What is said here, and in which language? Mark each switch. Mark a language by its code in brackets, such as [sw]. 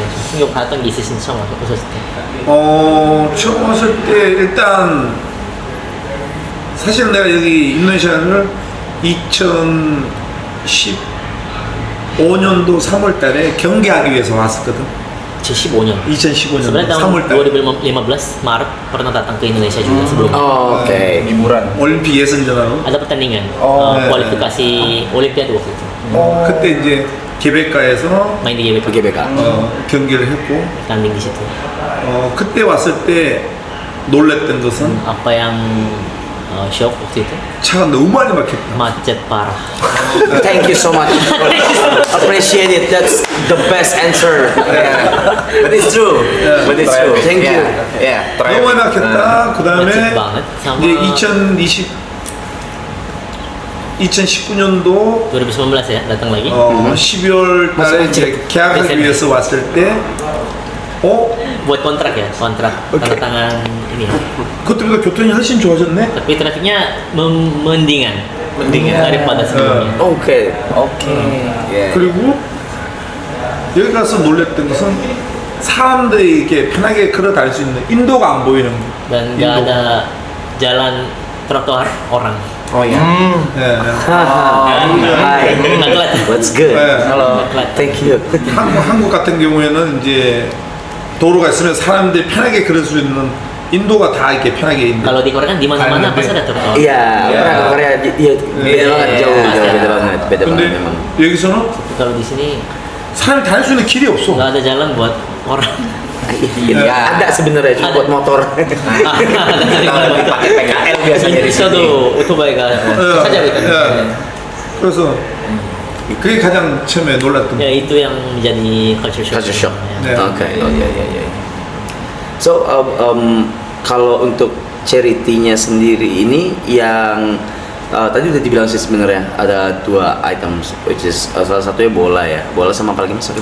[ko] 충격 받았던 게 있으신 처음 오셨을 때. 처음 왔을 때 일단 사실은 내가 여기 인도네시아를 2015년도 3월 달에 경기하기 위해서 왔었거든. 2015년. 2015년 [id] Sebenarnya tahun [ko] 3월 달. [id] 2015 Maret pernah datang ke Indonesia juga sebelumnya. Oh, oke. Liburan. [ko] 올림픽 예선전하고 [id] Ada pertandingan [ko] 네. [id] kualifikasi Olimpiade waktu itu. [ko] 그때 이제 개백가에서 [id] Main di GBK. GBK. [ko] 경기를 했고 [id] Tanding di situ. [ko] 그때 왔을 때 놀랬던 것은 [id] Apa yang shock waktu itu? [ko] 차가 너무 많이 막혔다. [id] Macet parah. [en] Thank you so much. Appreciate it. That's the best answer. But it's true. But it's true. Thank you. Yeah. [ko] 너무 많이 막혔다. 그 다음에 [id] macet banget sama [ko] 이제 2019년도 [id] 2019 ya datang lagi. [ko] 12월 달에 이제 계약하기 위해서 왔을 때 [id] Buat kontrak ya, kontrak tanda tangan ini ya. [ko] 그때보다 교통이 훨씬 좋아졌네. [id] Tapi trafiknya mendingan daripada sebelumnya. Oke. [ko] 그리고 여기 가서 놀랬던 것은 사람들이 이렇게 편하게 걸어 다닐 수 있는 인도가 안 보이는 거. [id] Dan nggak ada jalan trotoar orang. Oh ya. [ko] 예. [en] Hi. [id] Nggak kelihatan. [en] That's good. [ko] 예. [en] Thank you. [ko] 한국 같은 경우에는 이제 도로가 있으면 사람들이 편하게 걸을 수 있는 인도가 다 이렇게 편하게 있는. [id] Kalau di Korea kan di mana-mana pasti ada trotoar. Iya, Korea beda banget jauh beda banget [ko] 근데 [id] memang. [ko] 여기서는 [id] Kalau di sini [ko] 사람이 다닐 수 있는 길이 없어. [id] nggak ada jalan buat orang. Iya, ada sebenarnya cuma Ada. buat motor. Pakai PKL biasanya di sini. [ko] 저도 오토바이가 찾아보니까. 그래서 그게 가장 처음에 놀랐던 [id] Ya itu yang menjadi [en] culture shock. Culture shock. [id] Ya. Oke. Oh ya. So kalau untuk charity-nya sendiri ini yang tadi udah dibilang sih sebenarnya ada 2 items, [en] which is [id] salah satunya bola ya, bola sama apa lagi mas?